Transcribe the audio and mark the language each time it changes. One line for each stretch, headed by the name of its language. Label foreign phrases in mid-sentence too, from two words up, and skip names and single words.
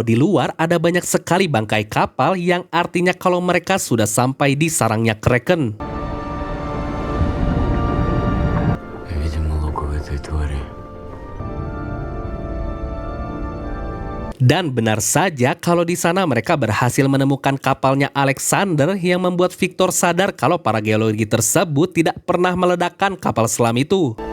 Indonesian: di luar ada banyak sekali bangkai kapal, yang artinya kalau mereka sudah sampai di sarangnya Kraken.
Russian: Видимо, логово этой твари.
Indonesian: Dan benar saja kalau di sana mereka berhasil menemukan kapalnya Alexander, yang membuat Victor sadar kalau para geologi tersebut tidak pernah meledakkan kapal selam itu.